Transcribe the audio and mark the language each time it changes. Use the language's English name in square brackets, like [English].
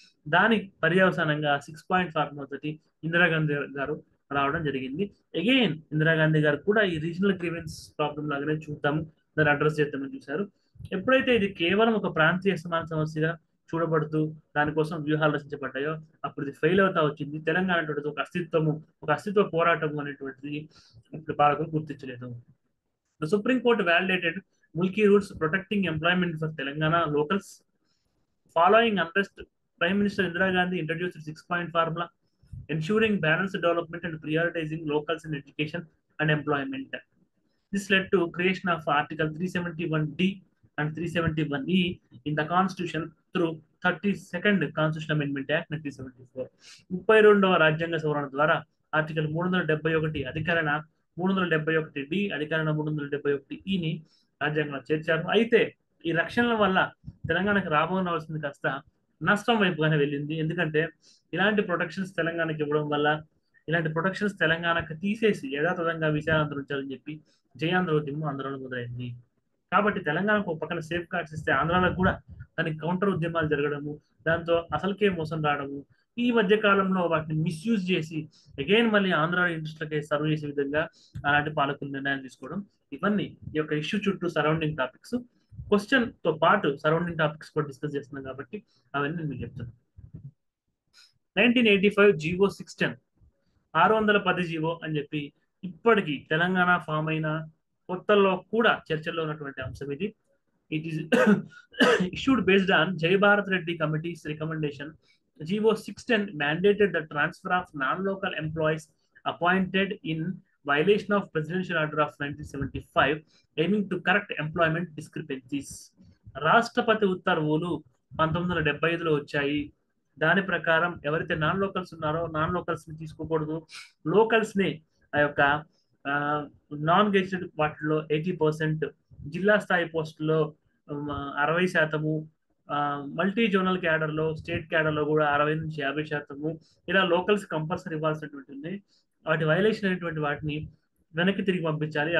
[Telugu] దాని పర్యవసానంగా 6-point formula తోటి ఇందిరాగాంధీ గారు రావడం జరిగింది. అగైన్ ఇందిరాగాంధీ గారు కూడా ఈ రీజనల్ గ్రీవెన్స్ ప్రాబ్లం లాగానే చూద్దాము. దాన్ని అడ్రస్ చేద్దామని చూశారు. ఎప్పుడైతే ఇది కేవలం ఒక ప్రాంతీయ సమాన సమస్యగా చూడబడుతూ దానికోసం వ్యూహాలు రచించబడ్డాయో అప్పుడు ఇది ఫెయిల్ అవుతా వచ్చింది. తెలంగాణ అనేటువంటిది ఒక అస్తిత్వ పోరాటము అనేటువంటిది ఇప్పుడు పాలకులు గుర్తించలేదు. [English] The Supreme Court validated Mulki rules protecting employment for Telangana locals. Following unrest, Prime Minister Indira Gandhi introduced a 6-point formula, ensuring balanced development and prioritizing locals in education and employment. This led to creation of Article 371D and 371E in the Constitution through 32nd Constitutional Amendment Act 1974. [Telugu] 32వ రాజ్యాంగ సవరణ ద్వారా article 371 అధికరణ 371D అధికరణ 371Eని రాజ్యాంగంలో చేర్చారు. అయితే ఈ రక్షణల వల్ల తెలంగాణకు రాబోనవలసింది కాస్త నష్టం వైపుగానే వెళ్ళింది. ఎందుకంటే ఇలాంటి ప్రొటెక్షన్స్ తెలంగాణకి ఇవ్వడం వల్ల ఇలాంటి ప్రొటెక్షన్స్ తెలంగాణకు తీసేసి యథాతథంగా విషయాలు అందించాలని చెప్పి జయాంధ్ర ఉద్యమం ఆంధ్రలో మొదలైంది. కాబట్టి తెలంగాణకు ఒక పక్కన సేఫ్ గార్డ్స్ ఇస్తే ఆంధ్రాలో కూడా దానికి కౌంటర్ ఉద్యమాలు జరగడము, దాంతో అసలుకే మోసం రావడము, ఈ మధ్య కాలంలో వాటిని మిస్యూజ్ చేసి అగైన్ మళ్ళీ ఆంధ్ర ఇంట్రెస్ట్లకే సర్వ్ చేసే విధంగా అలాంటి పాలకులు నిర్ణయాలు తీసుకోవడం, ఇవన్నీ ఈ యొక్క ఇష్యూ చుట్టూ సరౌండింగ్ టాపిక్స్. క్వశ్చన్ తో పాటు సరౌండింగ్ టాపిక్స్ కూడా డిస్కస్ చేస్తున్నాం కాబట్టి అవన్నీ నేను మీకు చెప్తాను. 1985 జీవో 610 610 జీవో అని చెప్పి ఇప్పటికీ తెలంగాణ ఫామ్ అయిన కొత్తలో కూడా చర్చల్లో ఉన్నటువంటి అంశం ఇది. [English] It is issued based on Jai Bharat Reddy Committee's recommendation. GO 610 mandated the transfer of non-local employees appointed in violation of Presidential Order of 1975, aiming to correct employment discrepancies. [Telugu] రాష్ట్రపతి ఉత్తర్వులు 1975లో వచ్చాయి. దాని ప్రకారం ఎవరైతే నాన్ లోకల్స్ ఉన్నారో non locals ని తీసుకోకూడదు, locals ని ఆ యొక్క నాన్ గెజిటెడ్ వాటిలో 80%, జిల్లా స్థాయి పోస్టుల్లో 60%, మల్టీ జోనల్ క్యాడర్ లో స్టేట్ క్యాడర్ లో కూడా 60 నుంచి 50%, ఇలా లోకల్స్ కంపల్సరీ ఇవ్వాల్సినటువంటి వాటి వైలేషన్ అయినటువంటి వాటిని వెనక్కి తిరిగి పంపించాలి.